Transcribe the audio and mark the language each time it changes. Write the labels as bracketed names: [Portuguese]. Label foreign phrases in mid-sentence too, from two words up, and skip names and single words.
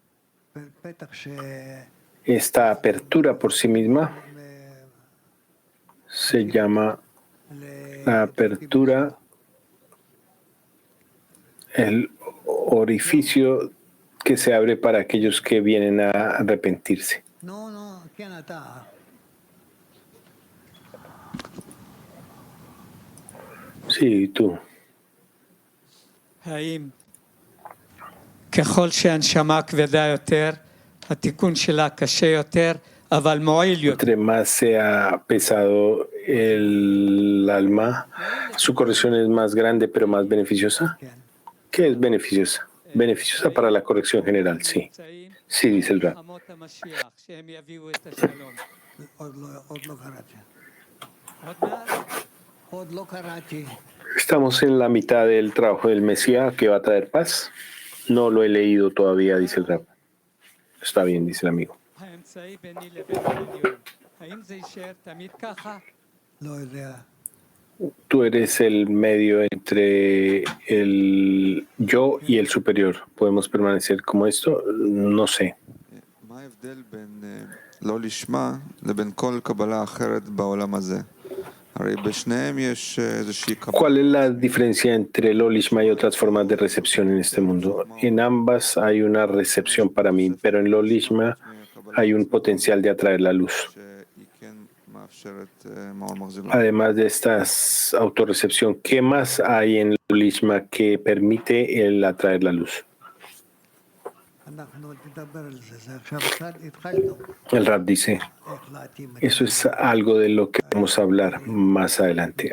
[Spanish] Esta apertura por sí misma se llama la apertura, el orificio que se abre para aquellos que vienen a arrepentirse. Sí, tú. [Hebrew] ככל שהנשמה כבדה יותר, התיקון שלה קשה יותר, אבל מועיל יותר. [Spanish] Entre más sea pesado el alma, su corrección es más grande pero más beneficiosa. ¿Qué es beneficiosa? Beneficiosa para la corrección general, sí. Sí, dice el Rab. [Hebrew] מלחמות המשיח, שהם יביאו את השלום. עוד לא קראתי. [Spanish] Estamos en la mitad del trabajo del Mesías que va a traer paz. No lo he leído todavía, dice el Rab. Está bien, dice el amigo. [Hebrew] האמצעי ביני לבין העליון. האם זה יישאר תמיד ככה? לא יודע. [Spanish] Tú eres el medio entre el yo y el superior. ¿Podemos permanecer como esto? No sé. [Hebrew] מה ההבדל בין לא לשמה לבין כל קבלה אחרת בעולם הזה? הרי בשניהם יש איזושהי קבלה. [Spanish] ¿Cuál es la diferencia entre el Olishma y otras formas de recepción en este mundo? En ambas hay una recepción para mí, pero en el Olishma hay un potencial de atraer la luz. [Hebrew] שהיא כן מאפשרת מעון מחזיר. [Spanish] Además de esta autorrecepción, ¿qué más hay en el Olishma que permite el atraer la luz? El Rab dice, eso es algo de lo que vamos a hablar más adelante.